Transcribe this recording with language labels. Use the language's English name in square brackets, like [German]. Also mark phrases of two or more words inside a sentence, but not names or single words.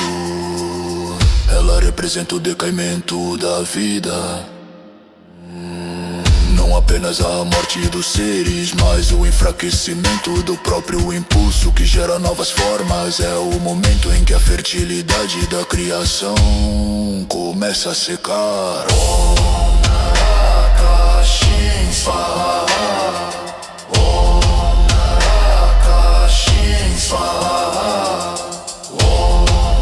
[Portuguese] Ela representa o decaimento da vida. Não apenas a morte dos seres, mas o enfraquecimento do próprio impulso que gera novas formas. É o momento em que a fertilidade da criação começa a secar. [Sanskrit] Om Naraka Shin Swaha. Om Naraka Shin Swaha. Om